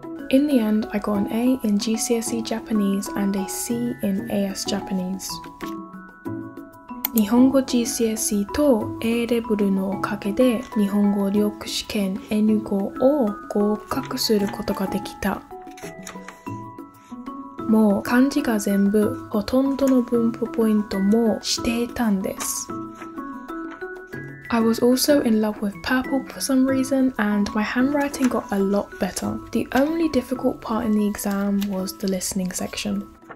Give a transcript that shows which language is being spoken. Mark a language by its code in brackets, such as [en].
[en] In the end, I got an A in GCSE Japanese and a C in AS Japanese. [ja] 日本語 GCSE と A レベルのおかげで日本語力試験 N5 を合格することができた。もう漢字が全部ほとんどの文法ポイントもしていたんです。 [en] I was also in love with purple for some reason and my handwriting got a lot better. The only difficult part in the exam was the listening section.